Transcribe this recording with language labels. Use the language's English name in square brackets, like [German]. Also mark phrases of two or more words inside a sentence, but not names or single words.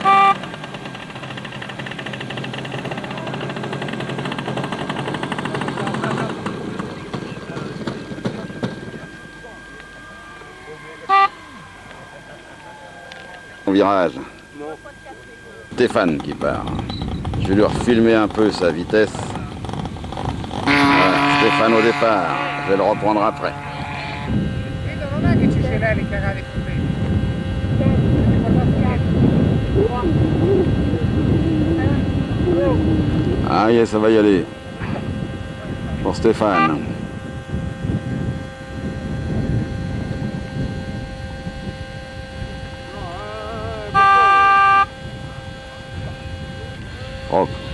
[French] Au virage. Stéphane qui part. Je vais lui refilmer un peu sa vitesse. Voilà, Stéphane au départ. Je vais le reprendre après. [Italian] Non è che ci sono le cagate con me. [French] Ah yes, ça va y aller. Pour Stéphane. Hop.